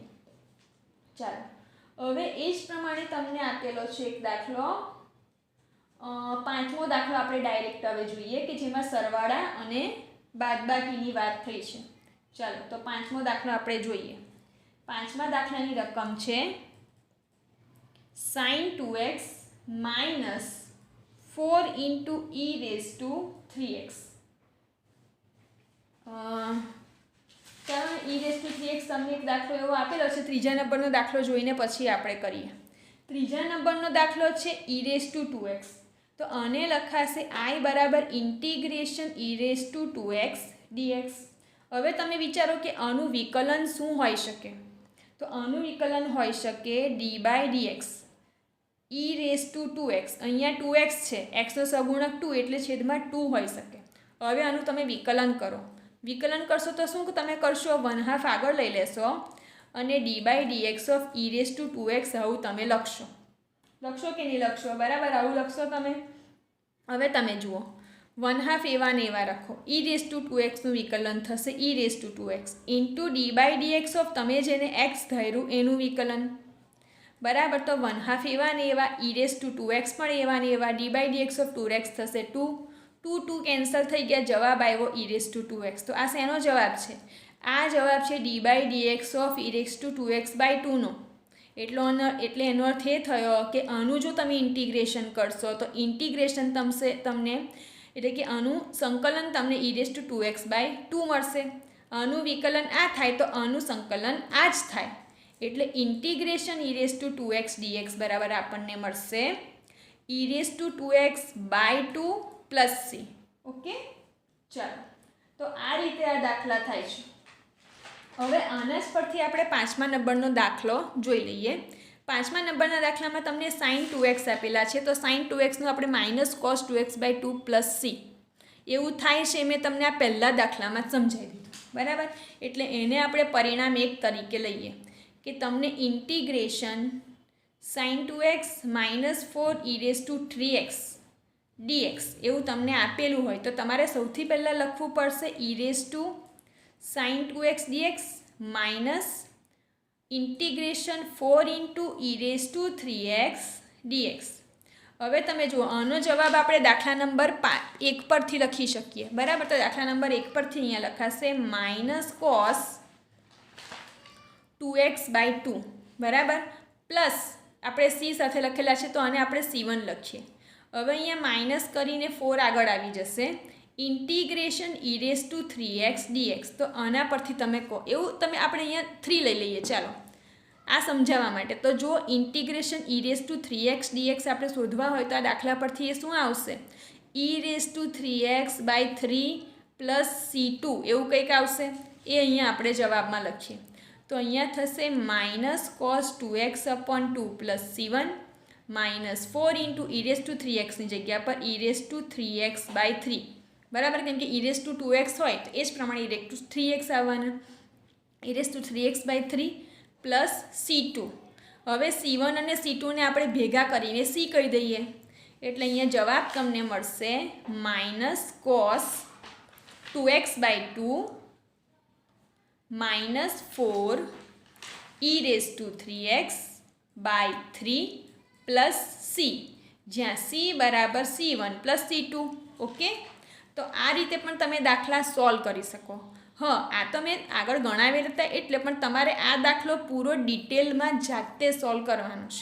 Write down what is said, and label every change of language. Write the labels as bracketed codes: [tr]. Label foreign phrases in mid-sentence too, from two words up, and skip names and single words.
[gu] ચાલો, હવે એ જ પ્રમાણે તમને આપેલો છે એક દાખલો, 5મો દાખલો આપણે ડાયરેક્ટ હવે જોઈએ કે જેમાં સરવાળા અને બાદબાકીની વાત થઈ છે. ચાલો, તો 5મો દાખલો આપણે જોઈએ. 5મા દાખલાની રકમ છે [en] sin 2x minus 4 into e raised to 3x. [gu] ચાલો, [en] e raised to 3x [gu] તમને એક દાખલો એવો આપેલો છે. 3જા નંબરનો દાખલો જોઈને પછી આપણે કરીએ. 3જા નંબરનો દાખલો છે [en] e raised to 2x. [gu] તો આને લખાશે i બરાબર [en] integration e raised to 2x dx. [gu] હવે તમે વિચારો કે આનું વિકલન શું હોઈ શકે? તો આનું વિકલન હોઈ શકે [en] d/dx e raised to 2x. [gu] અહીંયા 2x છે, xનો સગુણક 2 એટલે છેદમાં 2 હોઈ શકે. હવે આનું તમે વિકલન કરો. વિકલન કરશો તો શું તમે કરશો? 1/2 આગળ લઈ લેશો અને [en] d/dx of e raised to 2x [gu] આવું તમે લખશો. લખશો કે નહીં લખશો? બરાબર, આવું લખશો તમે. હવે તમે જુઓ, 1/2 એવા ને એવા રાખો. [en] e raised to 2x [gu] નું વિકલન થશે [en] e raised to 2x into d/dx of [gu] તમે જેને x ધાર્યું એનું વિકલન, બરાબર. તો 1/2 એવા ને એવા, [en] e raised to 2x [gu] પણ એવા ને એવા, [en] d/dx of 2x [gu] થશે 2. 2 કેન્સલ થઈ ગયા, જવાબ આવ્યો [en] e raised to 2x. [gu] તો આ શેનો જવાબ છે? આ જવાબ છે [en] d/dx of e raised to 2x/2 [gu] નો. એટલે એનો અર્થ એ થયો કે આનું જો તમે ઇન્ટિગ્રેશન કરશો તો ઇન્ટિગ્રેશન તમને એટલે કે આનું સંકલન તમને [en] e raised to 2x/2 [gu] મળશે. આનું વિકલન આ થાય તો આનું સંકલન આ જ થાય. એટલે [en] integration e raised to 2x dx [gu] બરાબર આપણને મળશે [en] e raised to 2x/2 plus c. [gu] ઓકે, ચાલો, તો આ રીતે આ દાખલા થાય છે. હવે આના જ પરથી આપણે 5મા નંબરનો દાખલો જોઈ લઈએ. 5મા નંબરના દાખલામાં તમને sin 2x આપેલા છે, તો sin 2x નું આપણે [en] minus cos 2x/2 plus c [gu] એવું થાય છે. મેં તમને આ પહેલા દાખલામાં સમજાવી દીધું, બરાબર. એટલે એને આપણે પરિણામ 1 તરીકે લઈએ કે તમને [en] integration sin 2x minus 4 e raised to 3x dx [gu] એવું તમને આપેલું હોય તો તમારે સૌથી પહેલાં લખવું પડશે [en] e raised to sin 2x dx minus integration 4 into e raised to 3x dx. [gu] હવે તમે જુઓ, આનો જવાબ આપણે દાખલા નંબર 1 પરથી લખી શકીએ, બરાબર. તો દાખલા નંબર 1 પરથી અહીંયા લખાશે [en] minus cos 2x/2, [gu] બરાબર, પ્લસ આપણે c સાથે લખેલા છે તો આને આપણે c1 લખીએ. હવે અહીંયા માઇનસ કરીને 4 આગળ આવી જશે, [en] integration e raised to 3x dx. [gu] તો આના પરથી તમે કહો એવું આપણે અહીંયા 3 લઈ લઈએ. ચાલો, આ સમજાવવા માટે. તો જો [en] integration e raised to 3x dx [gu] આપણે શોધવા હોય તો આ દાખલા પરથી એ શું આવશે? [en] e raised to 3x/3 plus c2 [gu] એવું કંઈક આવશે. એ અહીંયા આપણે જવાબમાં લખીએ તો અહીંયા થશે [en] minus cos 2x/2 plus c1 minus 4 into e raised to 3x [gu] જગ્યા પર [en] e raised to 3x/3, [gu] બરાબર. કેમ કે [en] e raised to 2x [gu] હોય તો એ જ પ્રમાણે [en] e raised to 3x [gu] આવવાના. [en] e raised to 3x/3 plus c2. [gu] હવે c1 અને c2ને આપણે ભેગા કરીને c કહી દઈએ એટલે અહીંયા જવાબ તમને મળશે [en] minus cos 2x/2 minus 4 e raised to 3x /3 plus c, [gu] જ્યાં સી બરાબર [en] C1 plus C2. [gu] ઓકે, તો આ રીતે પણ તમે દાખલા સોલ્વ કરી શકો. આ તો મેં આગળ ગણાવેલા હતા એટલે, પણ તમારે આ દાખલો પૂરો ડિટેલમાં જાતે સોલ્વ કરવાનો છે.